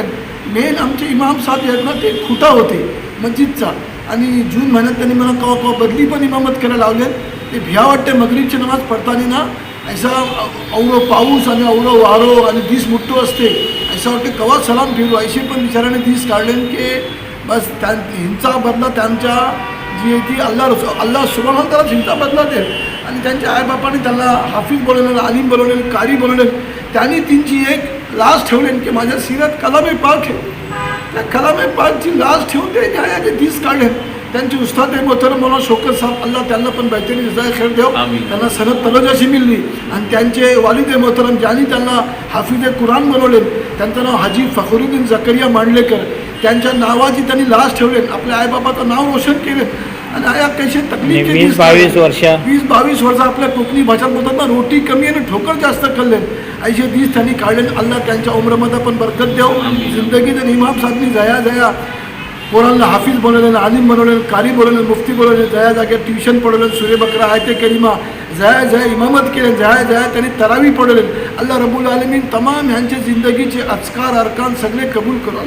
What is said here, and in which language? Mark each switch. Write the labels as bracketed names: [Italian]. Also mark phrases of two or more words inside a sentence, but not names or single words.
[Marathi] मेन आमचे इमाम साहेब आहेत ना ते खुटा होते मस्जिदचा आणि जून महिन्यात त्यांनी मला कवा बदली पण इमामत करायला लावले. ते भिया वाटते मगरीबची नमाज पडताना ना ऐसा अवळं पाऊस आणि अवळं वारो आणि दिस मुठ्ठो असते ऐसा वाटते कवा सलाम फिरू ऐशी पण बिचाराने दिस काढले की बस हिंचा बदला त्यांच्या जी आहे ती अल्लाह सुभान त्याला हिंचा बदला दे आणि त्यांच्या आईबापाने त्यांना हाफिज बोलवलेलं आलिम बोलवलेलं कारी बोलवलेलं त्यांनी त्यांची एक लाज ठेवली की माझ्या सिरात [Urdu] کلام پاک [Marathi] आहे त्या कलामे पाकची लाज ठेवून ते न्यायाचे दिस काढले त्यांचे [Urdu] استاد محترم [Marathi] मौलाना शौकत साहब अल्लाह त्यांना पण बेहतरीन जजाय खैर देव त्यांना सनद तलजाशी मिळली आणि त्यांचे [Urdu] والد محترم [Marathi] ज्यांनी त्यांना हाफिज कुराण बनवले त्यांचं नाव हाजी फखरुद्दीन जकरिया मांडलेकर त्यांच्या नावाची त्यांनी लाज ठेवले आपल्या आईबापाचं नाव रोशन केले आणि आया कसे तकलीफ 20-22 वर्ष 20-22 वर्ष आपल्या कोकणी भाषा बोलतात ना रोटी कमी आणि ठोकर जास्त खाल्ले ऐसे दिस त्यांनी काढले अल्लाह त्यांच्या उमरामध्ये पण बरकत देव जिंदगीत इमाम साहेबनी जया जया पोरांना हाफिज बनवलेलं आलिम बनवलेलं कारी बनवलेलं मुफ्ती बनवलेलं जया जाग्यात ट्युशन पडवलेलं सूर्य बकरा आयते करीमा जया जया इमामत केले जया जया त्यांनी तरावी पडवले [Arabic] الله رب العالمين [Marathi] तमाम ह्यांचे जिंदगीचे अचकार अरकान सगळे कबूल करू